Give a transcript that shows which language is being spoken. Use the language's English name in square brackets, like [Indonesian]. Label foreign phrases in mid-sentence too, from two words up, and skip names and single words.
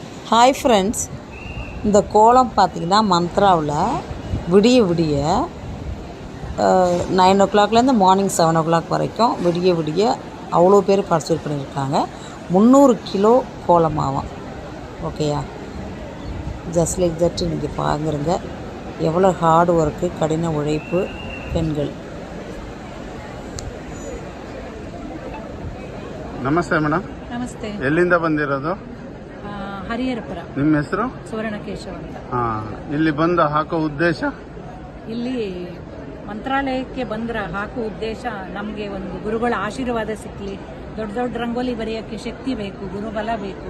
[Tamil] ஹாய் ஃப்ரெண்ட்ஸ், இந்த கோலம் பார்த்திங்கன்னா மந்த்ராவில் விடிய விடிய 9 o'clockலேருந்து [English] morning 7 o'clock [Tamil] வரைக்கும் விடிய விடிய அவ்வளோ பேர் பார்ட்டிசிபேட் பண்ணியிருக்காங்க. 300 கிலோ கோலமாகும். ஓகேயா, [English] just like that. [Tamil] நீங்கள் பாருங்க எவ்வளோ [English] hard work, [Tamil] கடின உழைப்பு பெண்கள். [Kannada] ನಮಸ್ತೆ ಮೇಡಮ್. ನಮಸ್ತೆ. ಎಲ್ಲಿಂದ ಬಂದಿರೋದು? ಹರಿಹರಪುರ. ನಿಮ್ಮ ಹೆಸರು? ಸುವರ್ಣಕೇಶವ ಅಂತ. ಇಲ್ಲಿ ಬಂದು ಹಾಕೋ ಉದ್ದೇಶ? ಇಲ್ಲಿ ಮಂತ್ರಾಲಯಕ್ಕೆ ಬಂದ್ರೆ ಹಾಕೋ ಉದ್ದೇಶ ನಮಗೆ ಒಂದು ಗುರುಗಳ ಆಶೀರ್ವಾದ ಸಿಕ್ಕಲಿ, ದೊಡ್ಡ ದೊಡ್ಡ ರಂಗೋಲಿ ಬರೆಯೋಕ್ಕೆ ಶಕ್ತಿ ಬೇಕು, ಗುರುಬಲ ಬೇಕು.